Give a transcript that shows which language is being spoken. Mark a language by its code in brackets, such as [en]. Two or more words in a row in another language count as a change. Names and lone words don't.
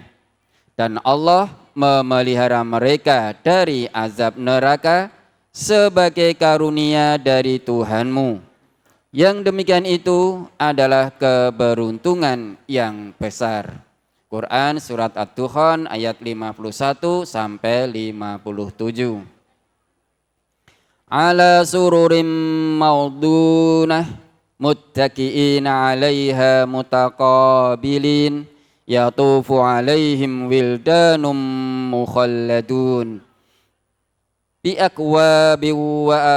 [id] Dan Allah memelihara mereka dari azab neraka sebagai karunia dari Tuhanmu. Yang demikian itu adalah keberuntungan yang besar. Quran surat Ad-Dukhan ayat 51 sampai 57. [ar] على سرر موضونة متكئين عليها متقابلين يطوف عليهم ولدان مخلدون بأكواب و